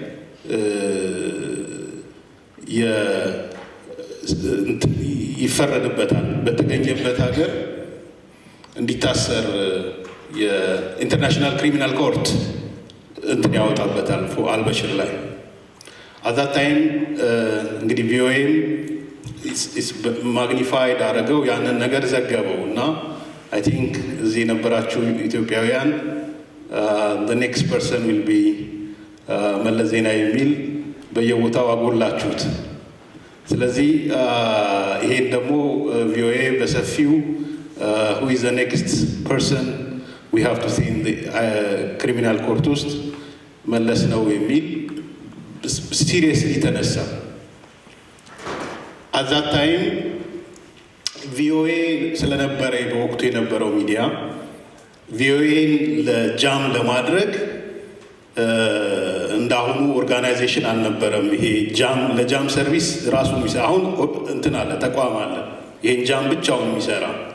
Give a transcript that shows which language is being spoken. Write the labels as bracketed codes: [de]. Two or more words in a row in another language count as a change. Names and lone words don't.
[am] ይፈረድበታል በተገኘበት ሀገር እንዲታሰር የኢንተርናሽናል ክሪሚናል ኮርት እንትን ያወጣበታል አልበሽር ላይ። [en] at that time [am] እንግዲህ ቪኦኤም ማግኒፋይድ አደረገው ያንን ነገር ዘገበው እና [en] I think [am] እዚህ የነበራችሁ ኢትዮጵያውያን [en] the next person will be [am] መለስ ዜናዊ የሚል በየቦታው አጎላችሁት። ስለዚህ ይሄን ደግሞ ቪኦኤ በሰፊው [en] who is the next person we have to see in the criminal court [am] ውስጥ መለስ ነው የሚል ሲሪየስሊ ተነሳ። [en] at that time [am] ቪኦኤ ስለነበረ በወቅቱ የነበረው ሚዲያ ቪኦኤን ለጃም ለማድረግ እንዳሁኑ ኦርጋናይዜሽን አልነበረም። ይሄ ጃም ለጃም ሰርቪስ ራሱ የሚሰራ አሁን እንትን አለ ተቋም አለ ይሄን ጃም ብቻውን የሚሰራ